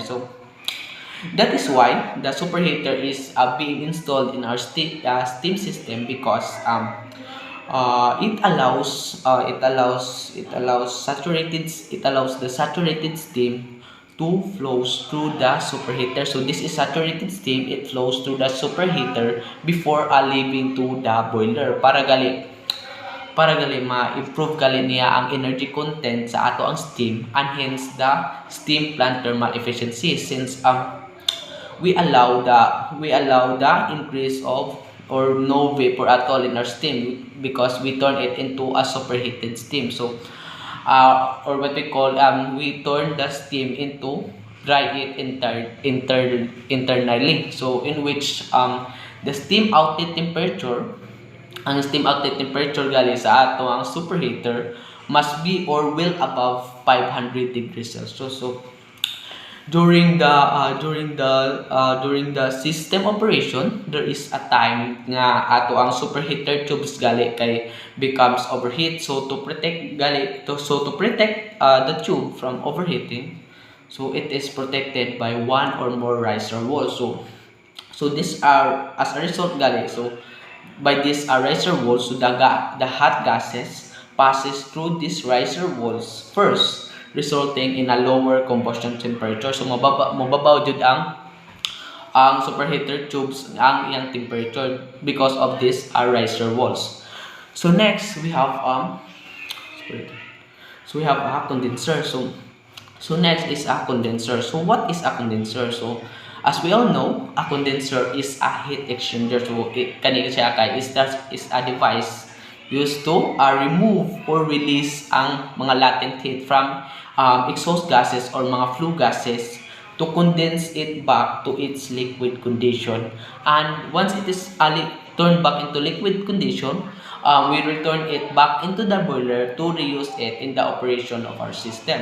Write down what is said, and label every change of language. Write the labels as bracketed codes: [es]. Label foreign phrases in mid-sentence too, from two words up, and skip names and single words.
[en] So that is why the superheater is being installed in our steam system because it allows the saturated steam to flows through the superheater. So this is saturated steam, it flows through the superheater before leaving to the boiler [ceb] para gali ma-improve gali niya ang energy content sa ato ang steam, [en] and hence the steam plant thermal efficiency, since we allow the increase of or no vapor at all in our steam because we turn it into a superheated steam. So or what we call we turn the steam into dry it internally, so in which the steam outlet temperature ang steam outlet temperature [ceb] gali sa ato ang [en] superheater must be or will above 500 degrees Celsius. So during the system operation, there is a time [ceb] nga ato ang [en] superheater tubes gali kay becomes overheat. So to protect the tube from overheating, so it is protected by one or more riser walls. So these are as a result gali. So by this riser walls, so the hot gases passes through these riser walls first, resulting in a lower combustion temperature. [ceb] So mababaw jud ang [en] superheater tubes [ceb] ang iyang temperature [en] because of this riser walls. So next we have a condenser. So next is a condenser. So what is a condenser? So as we all know, a condenser is a heat exchanger. So [ceb] kani siya kay [en] is a device used to remove or release [ceb] ang mga [en] latent heat from exhaust gases or mga flue gases to condense it back to its liquid condition. And once it is turned back into liquid condition, we return it back into the boiler to reuse it in the operation of our system.